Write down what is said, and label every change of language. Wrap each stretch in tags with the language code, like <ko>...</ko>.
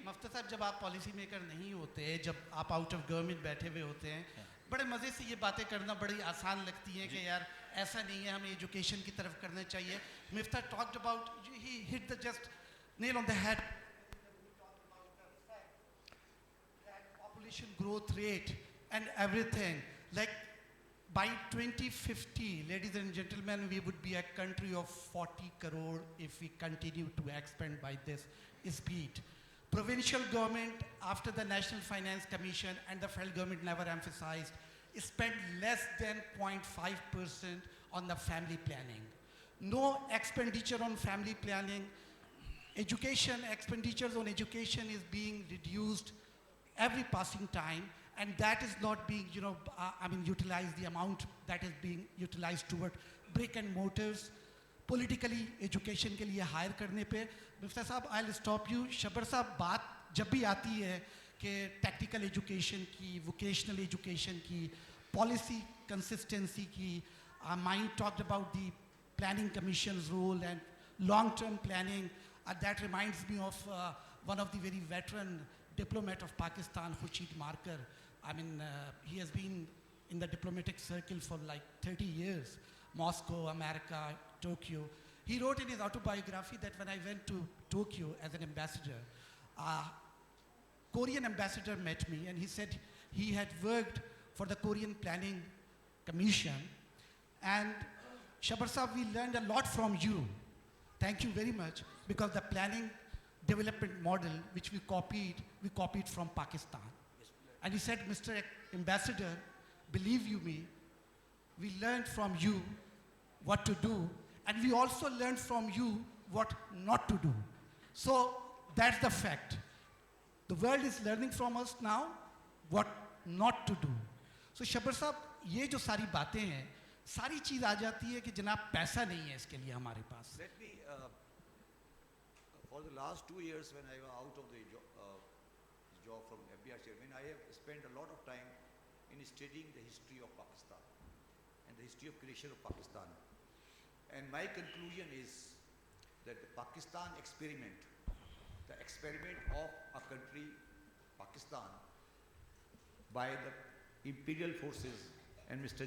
<ur>مفتہ صاحب جب آپ پالیسی میکر نہیں ہوتے، جب آپ آؤٹ آف گورنمنٹ بیٹھے ہوئے ہوتے ہیں، بڑے مزے سے یہ باتیں کرنا بڑی آسان لگتی ہیں کہ یار ایسا نہیں ہے، ہمیں ایجوکیشن کی طرف کرنا چاہیے.</ur> <en>Miftah talked about, he hit the just nail on the head. Population growth rate and everything, like by 2050, ladies and gentlemen, we would be a country of 40 crore if we continue to expand by this speed. Provincial government, after the National Finance Commission and the federal government never emphasized, spent less than 0.5% on the family planning. No expenditure on family planning. Education, expenditures on education is being reduced every passing time, and that is not being, utilized, the amount that is being utilized toward brick and mortars, politically education کے لیے hire کرنے پہ. Miftah sahab I'll stop you.</en> <ur>شبر صاحب بات جب بھی آتی ہے کہ ٹیکنیکل ایجوکیشن کی، ووکیشنل ایجوکیشن کی، پالیسی کنسسٹنسی کی, Mine talked about the planning commission's role and long-term planning.</ur> <en>That reminds me of one of the very veteran diplomat of Pakistan, Khurshid Markar. He has been in the diplomatic circle for like 30 years. Moscow, America, Tokyo. He wrote in his autobiography that when I went to Tokyo as an ambassador, Korean ambassador met me and he said he had worked for the Korean Planning Commission. And Shabar Sahab, we learned a lot from you. Thank you very much, because the planning development model which we copied from Pakistan. And he said, Mr. Ambassador, believe you me, we learned from you what to do, and we also learned from you what not to do. So that's the fact. The world is learning from us now what not to do.</en> <ur>So Shabar Sahab, یہ جو ساری باتیں ہیں, ساری چیز آ جاتی ہے کہ جناب پیسہ نہیں ہے اس کے لیے ہمارے پاس.</ur> <en>Let me, for the last 2 years when I was out of the job from FBR chairman, I have spent a lot of time in studying the history of Pakistan and the history of creation of Pakistan. And my conclusion is that the Pakistan experiment, the experiment of a country, Pakistan, by the imperial forces and Mr.</en>